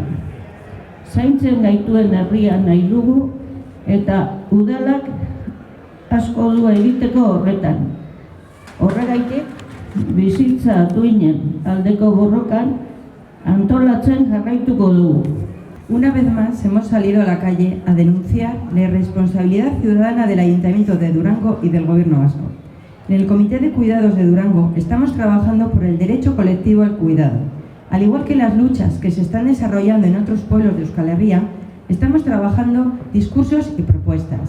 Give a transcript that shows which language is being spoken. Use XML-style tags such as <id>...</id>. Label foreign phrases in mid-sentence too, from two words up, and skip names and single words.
<eu>Zaintzen gaituen herria nahi dugu eta udalak asko du egiteko horretan. Horregaitik, bizitza duinen aldeko borrokan antolatzen jarraituko dugu.</eu> <es>Una vez más hemos salido a la calle a denunciar la irresponsabilidad ciudadana del Ayuntamiento de Durango y del Gobierno vasco. En el Comité de Cuidados de Durango estamos trabajando por el derecho colectivo al cuidado. Al igual que las luchas que se están desarrollando en otros pueblos de Euskal Herria, estamos trabajando discursos y propuestas.</es>